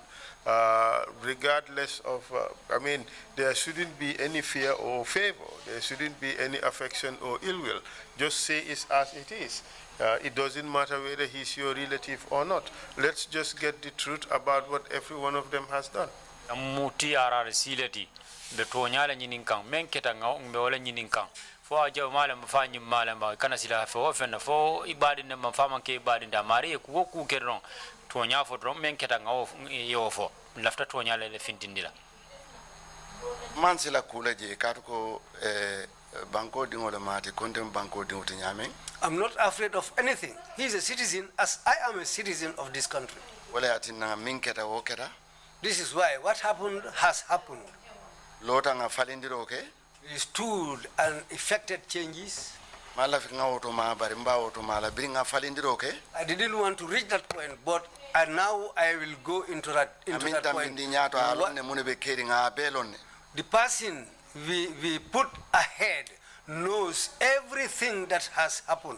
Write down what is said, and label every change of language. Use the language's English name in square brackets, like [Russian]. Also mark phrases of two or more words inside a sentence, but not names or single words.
[English] Regardless of, there shouldn't be any fear or favor. There shouldn't be any affection or ill will. Just say it as it is. It doesn't matter whether he's your relative or not. Let's just get the truth about what every one of them has done. [Mandingo] TRRC leti be toñala ñinin kan men keta ngaw be wala ñinin kan fo ajaw malam fa ñim malam ba kana sila fo fenna fo ibadi ne ma fama ke ibadi da mari ko ku keron toña fo dron men keta ngaw yo fo lafta toñala le fintindila man sila kula je ko banko dingole mate kontem banko dingote nyame. [English] I'm not afraid of anything. He is a citizen as I am a citizen of this country. [Mandingo] Wala atina min keta wo keta. [English] This is why what happened has happened. [Mandingo] Lota nga falindiro ke. [English] He stood and effected changes. [Mandingo] Mala fi nga auto ma bari mba auto mala biri nga falindiro ke. [English] I didn't want to reach that point, but now I will go into that point. The person we put ahead knows everything that has happened.